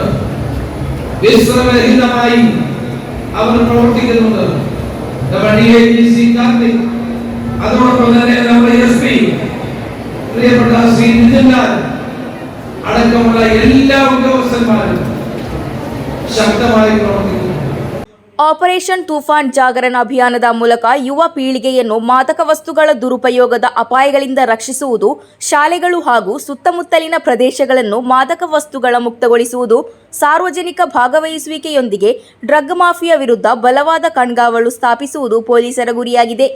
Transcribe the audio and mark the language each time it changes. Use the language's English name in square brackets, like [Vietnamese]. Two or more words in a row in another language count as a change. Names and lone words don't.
[Malayalam] വിശ്രമരഹിതമായി അവർ പ്രവർത്തിക്കുന്നുണ്ട്. നമ്മുടെ DIGC കാർത്തിക്, അതോടൊപ്പം തന്നെ നമ്മുടെ SP പ്രിയപ്പെട്ട ശ്രീ നിതിൻലാൽ അടക്കമുള്ള എല്ലാ ഉദ്യോഗസ്ഥന്മാരും ശക്തമായി പ്രവർത്തിക്കുന്നു. [Kannada] ಆಪರೇಷನ್ ತೂಫಾನ್ ಜಾಗರಣ ಅಭಿಯಾನದ ಮೂಲಕ ಯುವ ಪೀಳಿಗೆಯನ್ನು ಮಾದಕ ವಸ್ತುಗಳ ದುರುಪಯೋಗದ ಅಪಾಯಗಳಿಂದ ರಕ್ಷಿಸುವುದು, ಶಾಲೆಗಳು ಹಾಗೂ ಸುತ್ತಮುತ್ತಲಿನ ಪ್ರದೇಶಗಳನ್ನು ಮಾದಕ ವಸ್ತುಗಳ ಮುಕ್ತಗೊಳಿಸುವುದು, ಸಾರ್ವಜನಿಕ ಭಾಗವಹಿಸುವಿಕೆಯೊಂದಿಗೆ [English] drug mafia [Kannada] ವಿರುದ್ಧ ಬಲವಾದ ಕಣ್ಗಾವಲು ಸ್ಥಾಪಿಸುವುದು ಪೊಲೀಸರ ಗುರಿಯಾಗಿದೆ.